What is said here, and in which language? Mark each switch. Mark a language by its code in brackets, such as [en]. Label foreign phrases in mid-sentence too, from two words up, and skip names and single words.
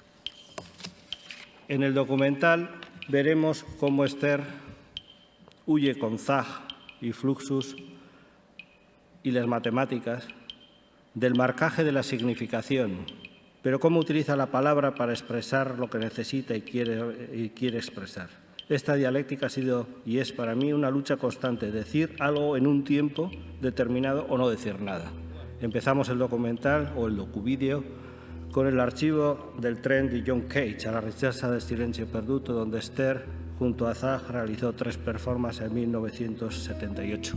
[es] En el documental veremos cómo Esther huye con Zag y Fluxus y las matemáticas del marcaje de la significación, pero cómo utiliza la palabra para expresar lo que necesita y quiere expresar. Esta dialéctica ha sido y es para mí una lucha constante, decir algo en un tiempo determinado o no decir nada. Empezamos el documental o el docuvídeo con el archivo del tren de John Cage, [it] a la ricerca del silenzio perduto, [es] donde Esther, junto a Zag, realizó 3 performances en 1978.